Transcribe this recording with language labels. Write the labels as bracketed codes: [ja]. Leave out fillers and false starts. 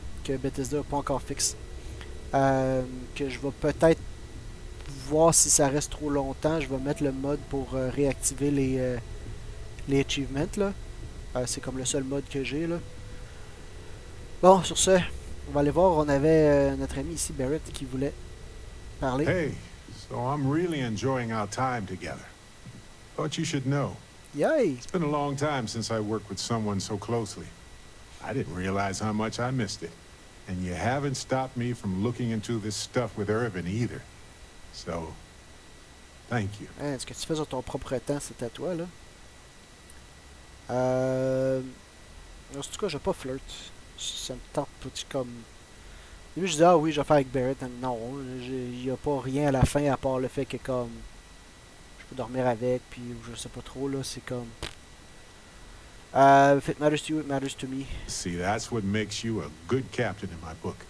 [fr] Que Bethesda n'a pas encore fixe. Que je vais peut-être voir si ça reste trop longtemps. Je vais mettre le mode pour réactiver les achievements, là. C'est comme le seul mode que j'ai, là. Bon, sur ce, on va aller voir. On avait notre ami ici, Barrett, qui voulait parler. [en] Hey, so I'm really enjoying our time together. Thought you should know. Yay! It's been a long time since I worked with someone so closely. I didn't realize how much I missed it. And you haven't stopped me from looking into this stuff with Irvin either. So, thank you. [fr] Hein, ce que tu fais sur ton propre temps, c'est à toi, là. En tout cas, je vais pas flirt. Ça me tente petit comme... Au début, je dis, ah oui, je vais faire avec Barrett. Non, il n'y a pas rien à la fin à part le fait que comme... Je peux dormir avec, puis je sais pas trop, là, c'est comme... [en] If it matters to you, it matters to me. See, that's what makes you a good captain in my book.